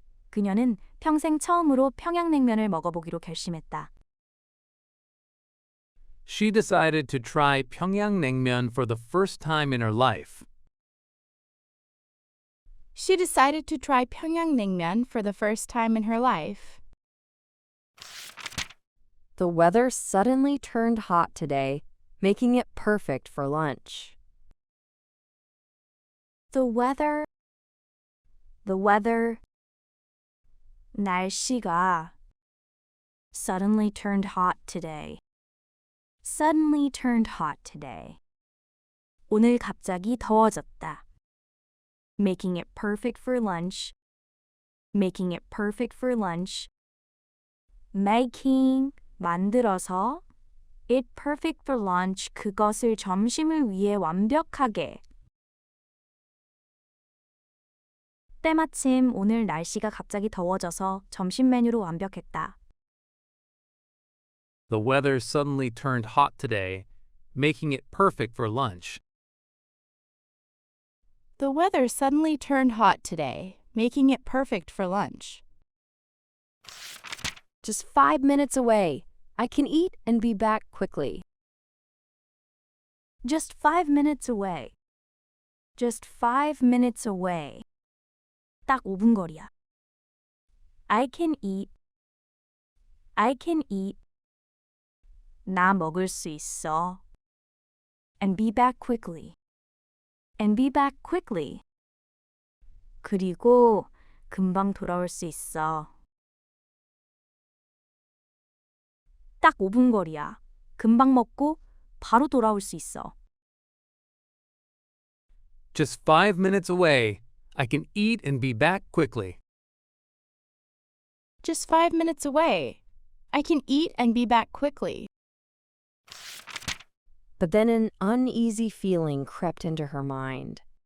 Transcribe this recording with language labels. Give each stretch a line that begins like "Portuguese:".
Korean: 그녀는 평생 처음으로 평양냉면을 먹어보기로 결심했다.
English: She decided to try Pyongyang naengmyeon for the first time in her life. She decided to try Pyongyang naengmyeon for the first time in her life. The weather suddenly turned hot today, making it perfect for lunch. The weather,
Korean: 날씨가
English: suddenly turned hot today. Suddenly turned hot today.
Korean: 오늘 갑자기 더워졌다.
English: Making it perfect for lunch. Making it perfect for lunch. Making,
Korean: 만들어서.
English: It perfect for lunch.
Korean: 그것을 점심을 위해 완벽하게. 때마침 오늘 날씨가 갑자기 더워져서 점심 메뉴로 완벽했다.
English: The weather suddenly turned hot today, making it perfect for lunch. The weather suddenly turned hot today, making it perfect for lunch. Just 5 minutes away. I can eat and be back quickly. Just 5 minutes away. Just 5 minutes away.
Korean: 딱 5분 거리야.
English: I can eat. I can eat.
Korean: 나 먹을 수 있어.
English: And be back quickly. And be back quickly.
Korean: 그리고 금방 돌아올 수 있어. 딱 5분 거리야. 금방 먹고 바로 돌아올 수 있어.
English: Just 5 minutes away. I can eat and be back quickly. Just 5 minutes away. I can eat and be back quickly. But then an uneasy feeling crept into her mind.